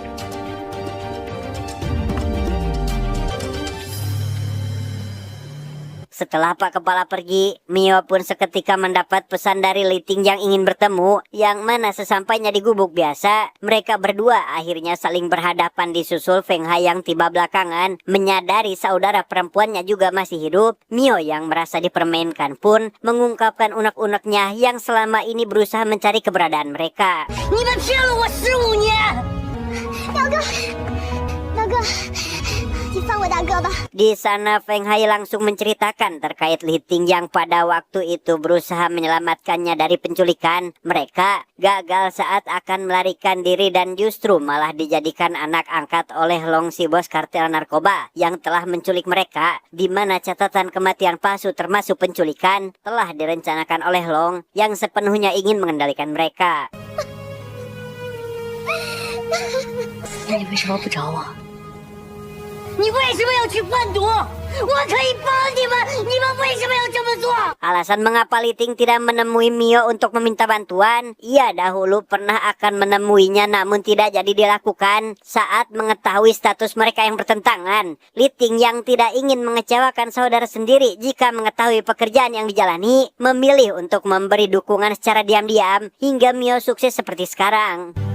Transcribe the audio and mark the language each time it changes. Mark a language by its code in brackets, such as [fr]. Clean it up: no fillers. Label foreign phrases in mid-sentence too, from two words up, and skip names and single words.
[id] Setelah Pak Kepala pergi, Mio pun seketika mendapat pesan dari Li Ting yang ingin bertemu, yang mana sesampainya di gubuk biasa, mereka berdua akhirnya saling berhadapan disusul Feng Hai yang tiba belakangan. Menyadari saudara perempuannya juga masih hidup, Mio yang merasa dipermainkan pun mengungkapkan unek-uneknya yang selama ini berusaha mencari keberadaan mereka. [zh] 你们骗了我15年！表哥，表哥，你放我大哥吧。 [id] Di sana Feng Hai langsung menceritakan terkait Li Ting yang pada waktu itu berusaha menyelamatkannya dari penculikan. Mereka gagal saat akan melarikan diri dan justru malah dijadikan anak angkat oleh Long si bos kartel narkoba yang telah menculik mereka, di mana catatan kematian palsu termasuk penculikan telah direncanakan oleh Long yang sepenuhnya ingin mengendalikan mereka. [zh] 那你为什么不找我？你为什么要去贩毒？我可以帮你们，你们为什么要这么做？ [id] Alasan mengapa Li Ting tidak menemui Mio untuk meminta bantuan, ia dahulu pernah akan menemuinya namun tidak jadi dilakukan saat mengetahui status mereka yang bertentangan. Li Ting yang tidak ingin mengecewakan saudara sendiri jika mengetahui pekerjaan yang dijalani, memilih untuk memberi dukungan secara diam-diam hingga Mio sukses seperti sekarang.